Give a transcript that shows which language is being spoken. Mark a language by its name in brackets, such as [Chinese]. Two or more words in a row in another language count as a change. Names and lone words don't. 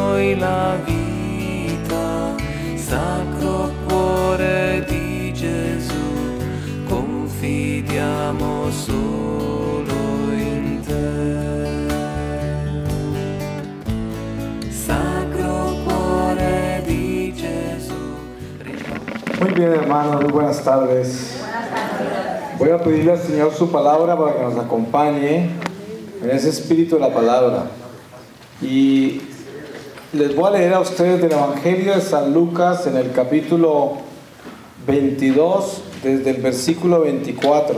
[Italian] noi la vita, Sacro Cuore di Gesù, confidiamo solo in te. Sacro Cuore di Gesù. [Spanish] Muy bien, hermanos, muy buenas tardes. Voy a pedirle al Señor su palabra para que nos acompañe en ese espíritu de la palabra. Y les voy a leer a ustedes del Evangelio de San Lucas en el capítulo 22, desde el versículo 24.